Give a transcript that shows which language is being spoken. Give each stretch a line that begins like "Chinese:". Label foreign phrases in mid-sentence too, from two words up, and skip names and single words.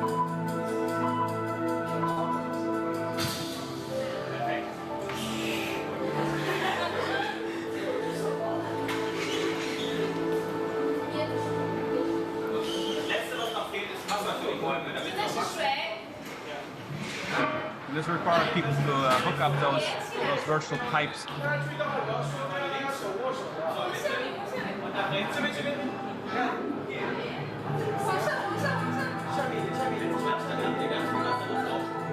German: Perfekt. Das letzte, was noch fehlt, ist Wasser für die Bäume, damit
Chinese: 现在是水。
English: This required people to hook up those virtual pipes.
German: Und nach rechts mit.
Chinese: 往上，往上，往上。
German: Dann habt ihr ganz viel Wasser drauf.